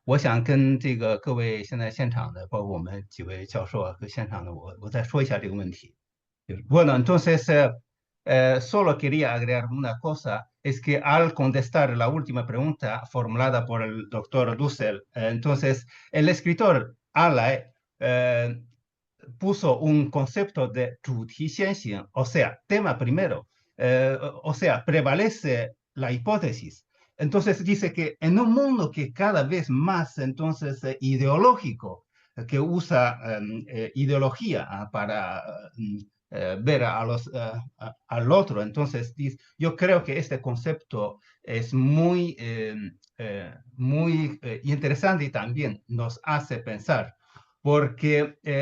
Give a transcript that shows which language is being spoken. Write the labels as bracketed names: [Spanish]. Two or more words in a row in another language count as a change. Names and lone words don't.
[Chinese] 我想跟这个各位现在现场的，包括我们几位教授啊和现场的我再说一下这个问题。 [Spanish] Bueno, entonces solo quería agregar una cosa, es que al contestar la última pregunta formulada por el doctor Dussel, entonces el escritor Allais puso un concepto de [Chinese] 主题先行, [Spanish] o sea, tema primero, o sea, prevalece la hipótesis. Entonces dice que en un mundo que cada vez más entonces ideológico, que usa ideología para ver al otro, entonces yo creo que este concepto es muy, muy interesante y también nos hace pensar, porque